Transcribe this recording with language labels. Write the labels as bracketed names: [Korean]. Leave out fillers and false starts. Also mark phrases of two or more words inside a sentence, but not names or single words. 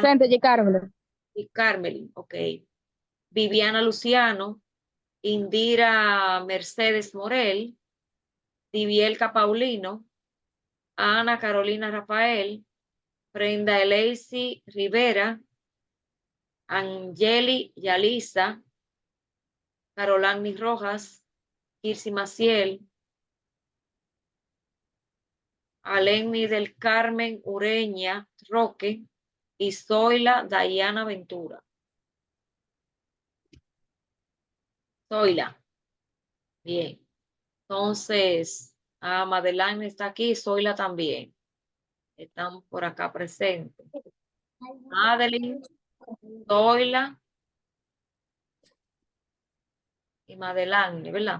[Spanish] Presente, G. Carmen. y Carmelin, ok. Viviana Luciano. Indira Mercedes Morel. Divielca Paulino. Ana Carolina Rafael. Brenda Eleisi Rivera. Angeli Yalisa. Carolani Rojas. Kirsi Maciel. Alenny del Carmen Ureña Roque y Zoila Dayana Ventura. Zoila. Bien. Entonces, Madeline está aquí, Zoila también. Están por acá presentes. Madeline, Zoila y Madeline, ¿verdad?